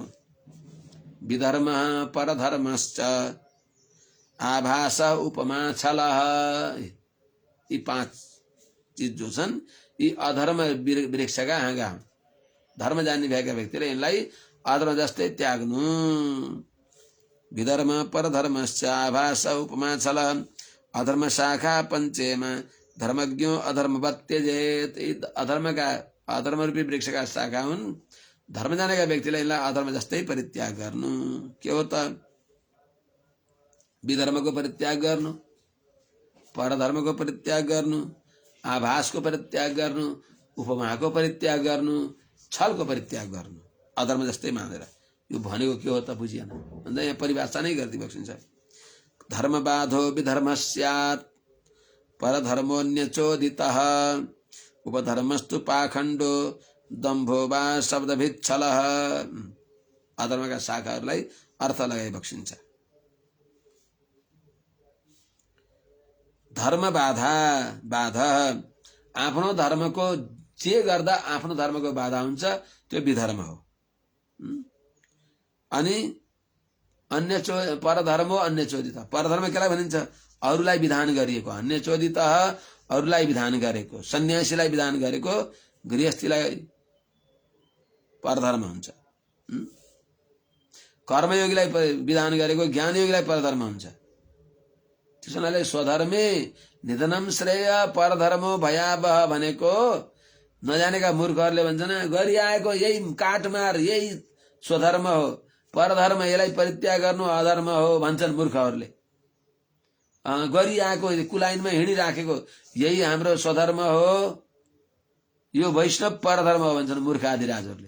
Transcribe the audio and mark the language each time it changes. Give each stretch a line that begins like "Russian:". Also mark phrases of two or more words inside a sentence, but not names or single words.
Sanskrit: विधर्म परधर्मश्च आभास उपमा छलः,
Nepali: यी पाँच चीज जो छन् यी अधर्म वृक्षका हाँगा। धर्म जान्ने भएका व्यक्तिले यिनलाई अधर्म जस्तै त्याग्नु।
Sanskrit: विधर्म परधर्मश्च आभास उपमा छलः अधर्म शाखा पञ्चेमा धर्मज्ञो अधर्मवत् त्यजेत्।
Nepali: अधर्म रूपी वृक्षका शाखा हुन्, धर्म जानेका व्यक्तिलाई यिनलाई अधर्म जस्तै परित्याग गर्नु। के हो त? विधर्मको परित्याग गर्नु, परधर्मको परित्याग गर्नु, आभासको परित्याग गर्नु, उपमाको परित्याग गर्नु, छलको परित्याग गर्नु, अधर्म जस्तै मानेर। यो भनेको के हो त बुझिएन भन्दा यहाँ परिभाषा नै गरिदिई बक्सिन्छ।
Sanskrit: धर्मबाधो विधर्म स्यात् परधर्मोऽन्यचोदितः उपधर्मस्तु पाखण्डो दम्भो वा शब्दभिच्छलः।
Nepali: अधर्मका शाखाहरूलाई अर्थ लगाइ बक्सिन्छ। धर्म बाधा बाधा आफ्नो धर्मको जे गर्दा आफ्नो धर्मको बाधा हुन्छ त्यो विधर्म हो। अनि अन्य परधर्म हो अन्य चोदित। परधर्म केलाई भनिन्छ? अरूलाई विधान गरिएको। अन्य चोदित अरूलाई विधान गरेको, सन्यासीलाई विधान गरेको, गृहस्थीलाई परधर्म हुन्छ। कर्मयोगीलाई विधान गरेको, ज्ञानयोगीलाई परधर्म हुन्छ। त्यसैले
Sanskrit: स्वधर्मे निधनम श्रेय परधर्मो भयावह
Nepali: भनेको नजानेका मूर्खहरूले भन्छन् गरिआएको यही काटमार यही स्वधर्म हो, परधर्म यसलाई परित्याग गर्नु अधर्म हो भन्छन् मूर्खहरूले। गरिआएको कुलाइनमा हिँडिराखेको यही हाम्रो स्वधर्म हो, यो वैष्णव परधर्म हो भन्छन् मूर्ख आदिराजहरूले।